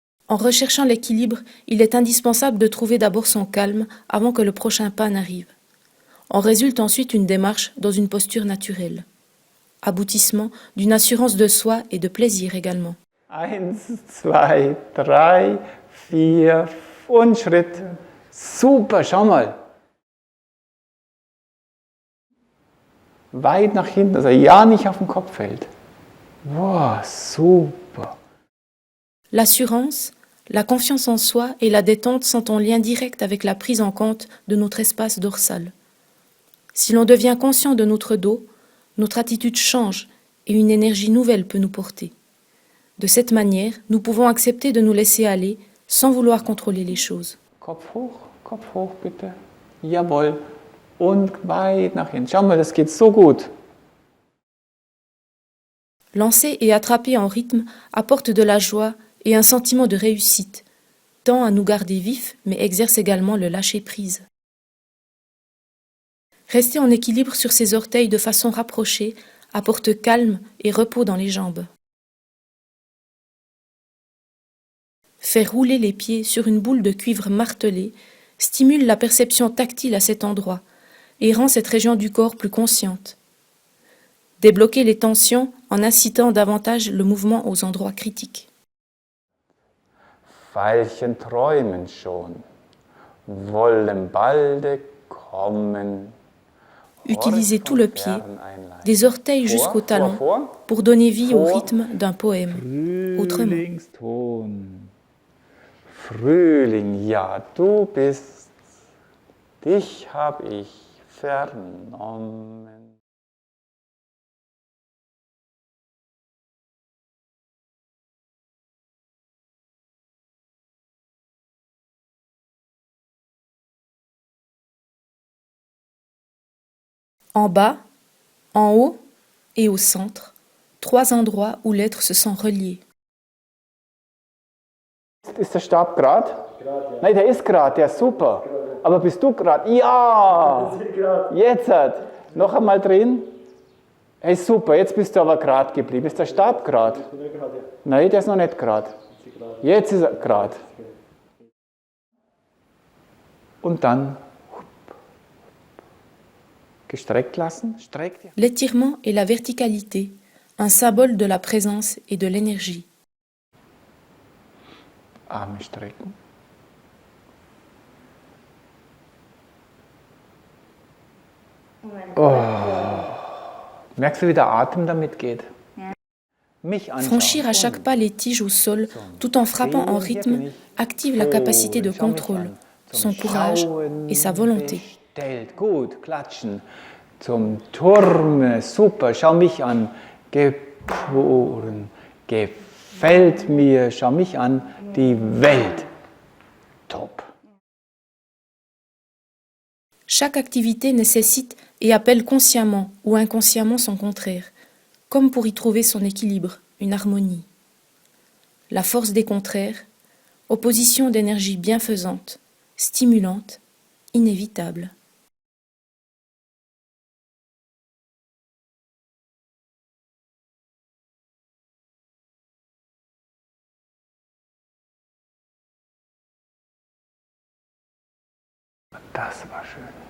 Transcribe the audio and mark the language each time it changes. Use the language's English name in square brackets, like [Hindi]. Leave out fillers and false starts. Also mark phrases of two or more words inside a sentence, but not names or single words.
[French] En recherchant l'équilibre, il est indispensable de trouver d'abord son calme avant que le prochain pas n'arrive. En résulte ensuite une démarche dans une posture naturelle. Aboutissement d'une assurance de soi et de plaisir également. [German] 1, 2, 3, 4 und Schritt. Super, schau mal. Weit nach hinten, dass er ja nicht auf den Kopf fällt. Wow, super. [French] L'assurance, la confiance en soi et la détente sont en lien direct avec la prise en compte de notre espace dorsal. Si l'on devient conscient de notre dos, notre attitude change et une énergie nouvelle peut nous porter. De cette manière, nous pouvons accepter de nous laisser aller sans vouloir contrôler les choses. [German] Kopf hoch bitte. Jawohl. Und weit nach hinten. Schau mal, das geht so gut. [French] Lancer et attraper en rythme apporte de la joie et un sentiment de réussite, tend à nous garder vifs mais exerce également le lâcher-prise. Rester en équilibre sur ses orteils de façon rapprochée apporte calme et repos dans les jambes. Faire rouler les pieds sur une boule de cuivre martelée stimule la perception tactile à cet endroit et rend cette région du corps plus consciente. Débloquer les tensions en incitant davantage le mouvement aux endroits critiques. [German] Veilchen träumen schon, wollen balde kommen. [French] Utilisez tout le pied, des orteils jusqu'au talon, pour donner vie au rythme d'un poème. Autrement. [German] Frühlingston. Frühling, ja, du bist, dich hab ich vernommen. [French] En bas, en haut et au centre, 3 endroits où l'être se sent relié. [German] Ist der Stab gerade? Nein, der ist gerade, der ist super. Aber bist du gerade? Ja! Jetzt hat. Noch einmal drehen. Hey, super, jetzt bist du aber gerade geblieben. Ist der Stab gerade? Nein, der ist noch nicht gerade. Jetzt ist er gerade. Und dann gestreckt lassen. Streckt. [French] L'étirement et la verticalité, un symbole de la présence et de l'énergie. [German] Arme strecken. Oh. Merkst du, wie der Atem damit geht? [French] Franchir à chaque pas les tiges au sol, tout en frappant en rythme, active la capacité de contrôle, son courage et sa volonté. [German] Gut, klatschen. Zum Turm, super, schau mich an. Geboren, gefällt mir, schau mich an, die Welt. Top. [French] Chaque activité nécessite et appelle consciemment ou inconsciemment son contraire, comme pour y trouver son équilibre, une harmonie. La force des contraires, opposition d'énergie bienfaisante, stimulante, inévitable. [German] Das war schön.